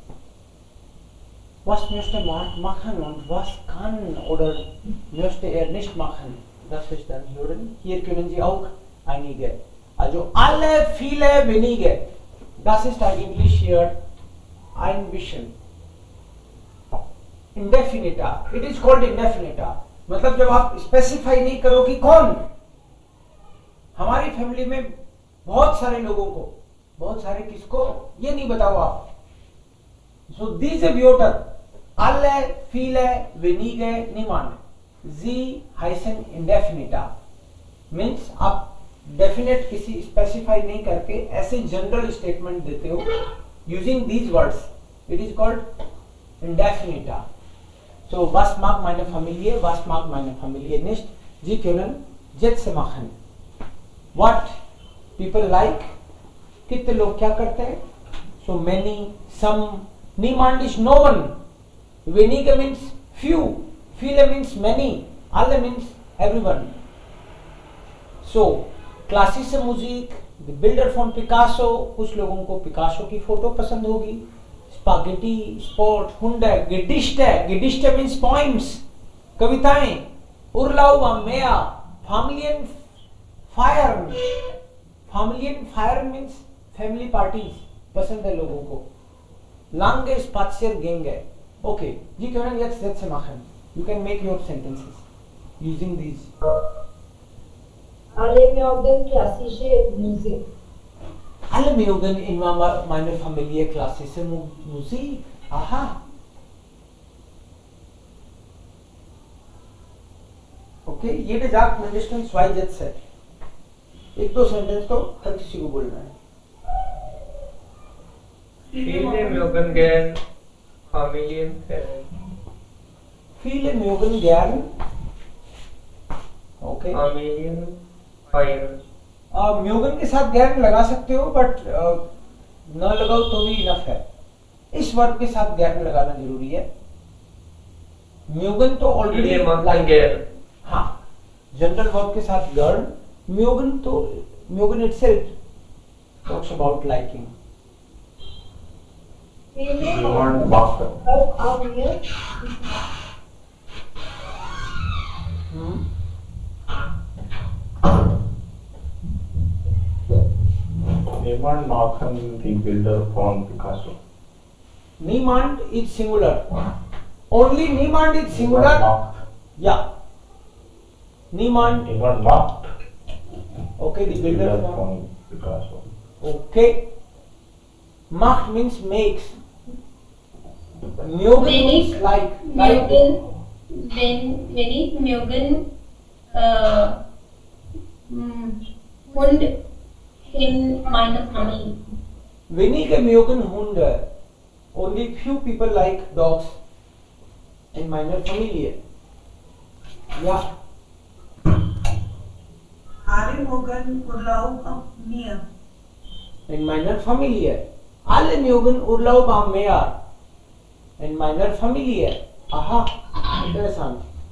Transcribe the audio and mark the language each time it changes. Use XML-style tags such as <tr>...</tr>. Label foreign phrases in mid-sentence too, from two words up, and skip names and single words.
<de>Was möchte man machen und was kann oder möchte er nicht machen? Das ist dann hören. Hier können Sie auch einige. Also alle, viele, wenige. Das ist eigentlich hier ein bisschen. Indefinita.</de> <en>It is called indefinita.</en> <hi>मतलब जब आप स्पेसिफाई नहीं करो कि कौन. हमारी फैमिली में बहुत सारे लोगों को, बहुत सारे किसको, ये नहीं बताओ आप.</hi> <de>So diese Wörter, alle, viele, wenige, niemand, sie heißen indefinita.</de> <hi>Means आप डेफिनेट किसी स्पेसिफाई नहीं करके ऐसे जनरल स्टेटमेंट देते हो</hi> <en>using these words. it is called indefinita.</en> <de>So, was mag meine Familie, was mag meine Familie nicht? Sie können Sätze machen.</de> <en>What people like?</en> <hi>कितने लोग क्या करते हैं?</hi> <en>So many, some. Niemand is no one. Wenige means few. Viele means many. Alle means everyone. So,</en> <de>Klassik Musik, die Bilder von Picasso.</de> <hi>कुछ लोगों को पिकासो की फोटो पसंद होगी.</hi> <de>Spaghetti, Sport, Hunde, Gedichte. गेडिस्टे</de> <en>means poems,</en> <de>कविताएं. Urlaub Meer, Familienfeiern. Familienfeiern</de> <hi>मींस</hi> <en>family parties</en> <hi>पसंद है लोगों को.</hi> <de>Lange Spaziergänge. Okay, Sie können jetzt Sätze machen.</de> <en>You can make your sentences using these.</en> <de>Alle mögen klassische Musik. Alle mögen in meiner Familie klassische Musik. Aha. Okay, jeder sagt mindestens 2 Sätze.</de> <hi>एक दो सेंटेंस तो हर किसी को बोलना है.</hi> <de>Viele mögen gern Familienferien. Viele mögen gern. Okay. Familienfeiern.</de> <hi>म्यूगन के साथ गैर लगा सकते हो, बट न लगाओ तो भी इनफ है. इस वर्ब के साथ गैर लगाना जरूरी है. म्यूगन तो ऑलरेडी</hi> <de>Viele mögen gern.</de> <hi>हाँ,</hi> <en>general verb</en> <hi>के साथ गर्ल.</hi> <en>म्यूगन तो म्यूगन itself talks about liking.</en> <de>Jemand mag. Auch mir. Niemand machen die Bilder von Picasso.</de> <en>Niemand is singular. Only niemand is singular. Yeah.</en> <de>Niemand. Niemand macht</de> <en>Okay, the</en> <de>Bilder</de> <en>builder.</en> <de>von Picasso.</de> <en>Okay. Macht means makes. Mögen means like.</en> <de>Mögen, wenn ich mögen Hund in meiner Familie. Wenige mögen Hunde.</de> <en>Only few people like dogs</en> <de>in meiner Familie. Ja. Alle mögen Urlaub am Meer. In meiner Familie. Alle mögen Urlaub am Meer. In meiner Familie. Aha. Interessant.</de>